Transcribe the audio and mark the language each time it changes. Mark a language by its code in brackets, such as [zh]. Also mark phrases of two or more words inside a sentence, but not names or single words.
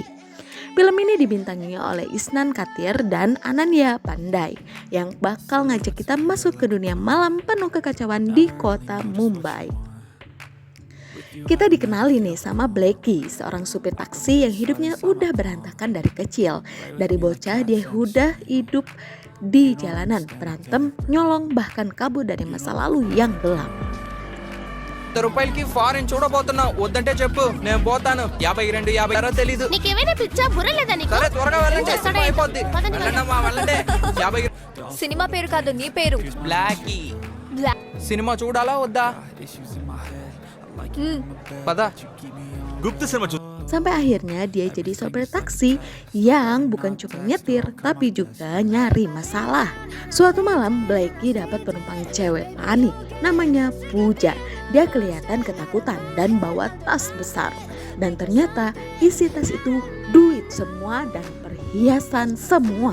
[id] Film ini dibintangi oleh Isnan Katir dan Ananya Pandai yang bakal ngajak kita masuk ke dunia malam penuh kekacauan di kota Mumbai. Kita dikenali nih sama Blackie, seorang supir taksi yang hidupnya udah berantakan dari kecil. Dari bocah dia udah hidup di jalanan, berantem, nyolong, bahkan kabur dari masa lalu yang gelap. [te] రూపాయలకి ఫారెన్ చూడబోతున్నా వద్దంటే చెప్పు నేను పోతాను 52 తెలీదు నీకేమైనా పిచ్చా బుర్ర లేదా నీకు? సరే త్వరగా వెళ్ళండి చేస్తాడే. అయిపోద్ది పదండి, వెళ్ళండమ్మా వెళ్ళండి 50 సినిమా పేరు కాదు నీ పేరు. బ్లాకీ బ్లాక్. సినిమా చూడాలా వద్దా పద [hi] गुप्त सिनेमा [id] Sampai akhirnya dia jadi sopir taksi yang bukan cuma nyetir tapi juga nyari masalah. Suatu malam Blackie dapat penumpang cewek panik, namanya Pooja. Dia kelihatan ketakutan dan bawa tas besar. Dan ternyata isi tas itu duit semua dan perhiasan semua.